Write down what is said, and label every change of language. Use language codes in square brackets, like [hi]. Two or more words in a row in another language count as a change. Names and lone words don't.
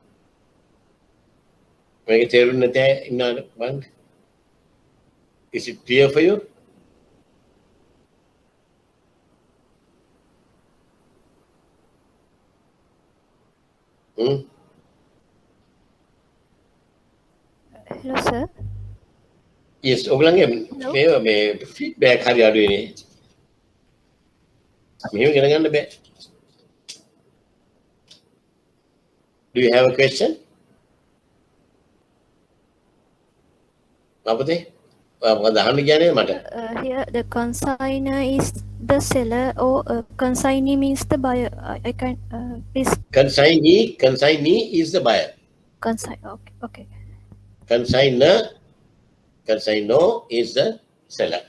[en] Is it clear for you? Hello, sir. Yes, [si] ඔයගලගේ මේ feedback හරි අඩුයිනේ. මෙහෙම ඉගෙන ගන්න බෑ. [en] Do you have a question? [si] අපතේ මොකද අහන්න කියන්නේ මට? [en] Here the consignor is the seller or consignee means the buyer. I can please. Consignee is the buyer. Okay. Consignor is the seller.